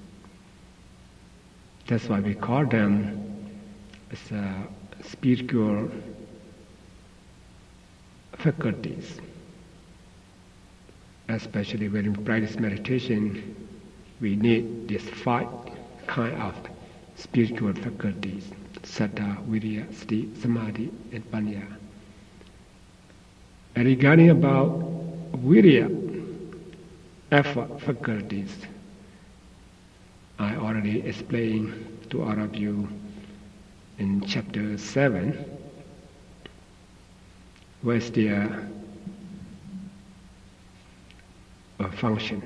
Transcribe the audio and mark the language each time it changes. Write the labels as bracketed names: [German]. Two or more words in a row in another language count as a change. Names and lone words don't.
[English] That's why we call them as spiritual faculties. Especially when we practice meditation, we need these 5 kind of spiritual faculties: [Pali] saddha, virya, sati, samadhi, and panya. [English] And regarding about virya effort faculties, I already explained to all of you in chapter 7, where's their function.